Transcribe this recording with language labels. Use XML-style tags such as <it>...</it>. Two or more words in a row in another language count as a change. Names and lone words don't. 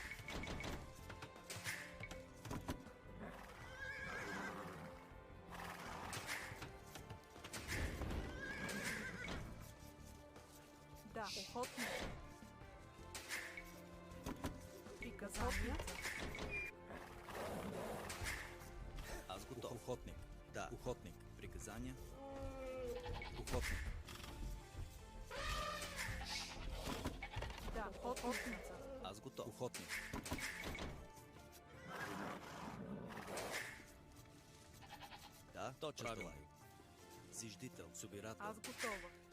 <ru>Да, охотница. Приказания. Аз готов. Охотник. Да, охотник. Приказания. Охотник. Да, охотница. Аз готов. Охотник. Да, точно. Правилно. Зиждител. Собирател. Аз готова.</ru>